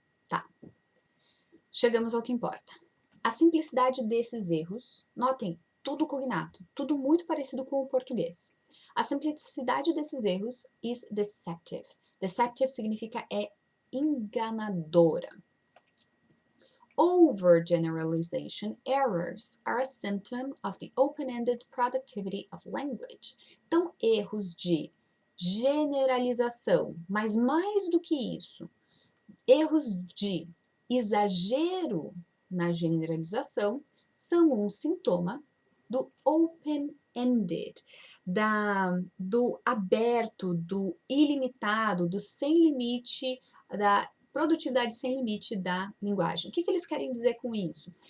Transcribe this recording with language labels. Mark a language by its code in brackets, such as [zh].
[pt] Tá, chegamos ao que importa. A simplicidade desses erros, notem, tudo cognato, tudo muito parecido com o português. A simplicidade desses erros [en] is deceptive. [pt] Deceptive significa é enganadora. [en] Overgeneralization errors are a symptom of the open-ended productivity of language. [pt] Então, erros de generalização, mas mais do que isso, erros de exagero na generalização são um sintoma do [en] open-ended, [pt] do aberto, do ilimitado, do sem limite, da produtividade sem limite da linguagem. O que eles querem dizer com isso?